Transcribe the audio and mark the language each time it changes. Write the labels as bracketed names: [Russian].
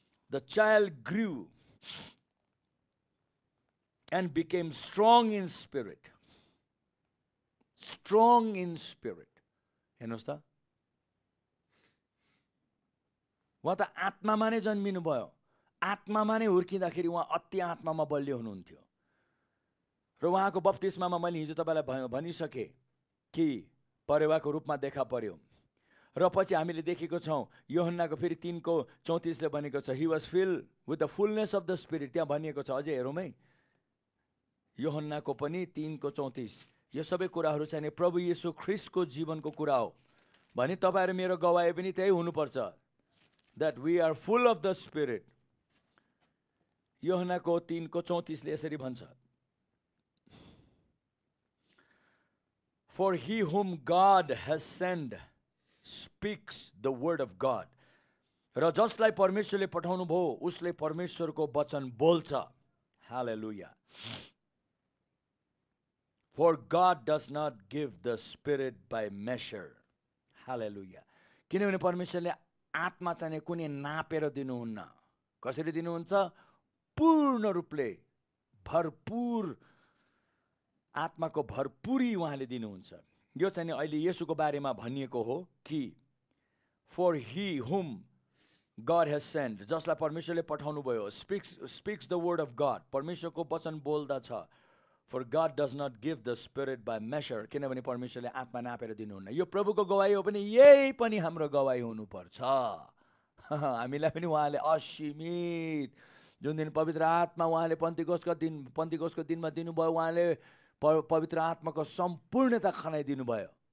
[English] The child grew and became strong in spirit. Strong in spirit, [Nepali] हेर्नुहोस् त, उहाँ त आत्मामा नै जन्मिनु भयो। आत्मामा नै हुर्किँदाखेरि उहाँ अति आत्मामा बलियो हुनुहुन्थ्यो। र उहाँको बप्तिस्मामा मैले हिजो तपाईँलाई भनिसकेँ कि परेवाको रूपमा देखा पर्यो। र पछि हामीले देखेको छौँ यूहन्नाको फेरि 3:34 भनेको छ, [English] He was filled with the fullness of the spirit. [Nepali] त्यहाँ भनिएको छ, अझै हेरौँ है, यूहन्नाको पनि 3:34। यो सबै कुराहरू चाहिँ प्रभु येशू ख्रिस्टको जीवनको कुरा हो भने तपाईहरु मेरो गवाही पनि त्यही हुनुपर्छ, [English] that we are full of the Spirit. [Nepali] यूहन्नाको 3:34 ले यसरी भन्छ, [English] for he whom God has sent speaks the word of God. [Nepali] र जसलाई परमेश्वरले पठाउनु भयो उसले परमेश्वरको वचन बोल्छ। हालेलुया। [English] For God does not give the Spirit by measure. [Nepali] हालेलुया। किनभने परमेश्वरले आत्मा चाहिँ कुनै नापेर दिनुहुन्न। कसरी दिनुहुन्छ? पूर्ण रूपले भरपूर आत्माको भरपूरी उहाँले दिनुहुन्छ। यो चाहिँ अहिले येशूको बारेमा भनिएको हो कि [English] For he whom God has sent, [Nepali] जसलाई परमेश्वरले पठाउनु भयो, [English] speaks the word of God, [Nepali] परमेश्वरको वचन बोल्दछ। [English] For God does not give the Spirit by measure, [Nepali] किनभने परमेश्वरले आत्मा नापेर दिनुहुन्न। यो प्रभुको गवाही हो पनि यही पनि हाम्रो गवाही हुनुपर्छ। हामीलाई पनि उहाँले असीमित जुन दिन पवित्र आत्मा उहाँले पन्तिकोसको दिनमा दिनुभयो, उहाँले पवित्र आत्माको सम्पूर्णता खनाइदिनु भयो।